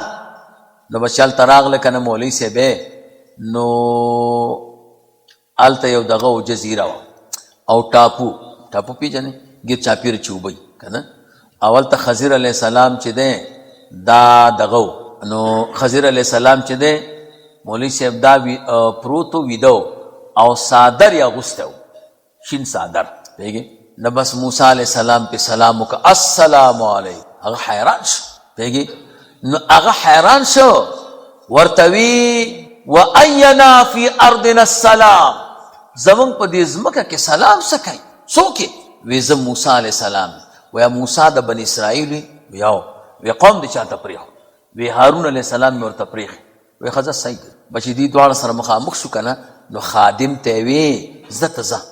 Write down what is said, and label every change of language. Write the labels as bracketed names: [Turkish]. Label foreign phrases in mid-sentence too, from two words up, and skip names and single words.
[Pashto] نو بس هلته راغله که نه مولوي صاحب نو هلته یو دغه و جزیره وه او ټاپو پیژنې ګیر چاپېره چې اوبه که نه او هلته خضر [Arabic] علیه السلام [Pashto] چې دی دا دغه و نو خضر [Arabic] علیه السلام [Pashto] چې دی مولوي صاحب دا پروت و ویده و او څادر یې اغوستی و شین څادر پوهېږې نه بس موسی [Arabic] علیه السلام [Pashto] پې سلام وکړه [Arabic] السلام علیکم. [Pashto] هغه حیران شو پوهېږې نو هغه حیران شو ورته وی و [Arabic] اینا فی ارضنا السلام [Pashto] زمونږ په دې ځمکه کې سلام څه کوي څوک یې؟ وی زه موسی [Arabic] علیه السلام. [Pashto] ویا موسی د بني اسرائیل وی یو وی قوم دې چاته پرېښو وی هارون [Arabic] علیه السلام [Pashto] مې ورته پرېښی. وی ښه ځه صحیح بچې دې دواړه سره مخامخ شو که نه نو خادم ته یې وی زه ته ځه.